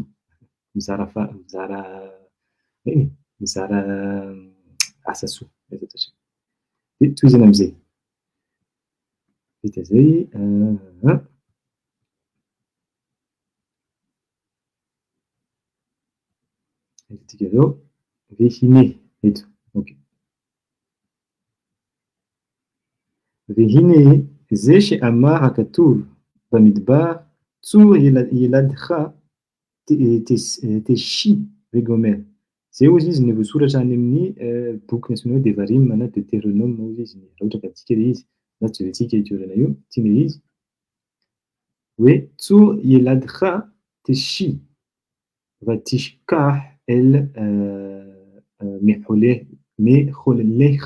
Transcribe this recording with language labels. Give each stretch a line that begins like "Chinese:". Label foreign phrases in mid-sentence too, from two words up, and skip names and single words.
Malagasy: Mizara asa soa. Dia tohizana amin'izay. Vita zay. Hitantsika zao. Vehine eto.
Hebrew: Okay. והנה זה שאמר הכתוב במדבר צור ילדך תשי וגומר.
Malagasy: Zay ozy izy ny voasoratra any amin'ny boky antsoina hoe Devarim na Deutéronome ozy izy. Raha ohatra ka antsika ilay izy na jerentsika itoerana io, tiana izy hoe
Hebrew: צור ילדך תשי ותשכח אל מחללך.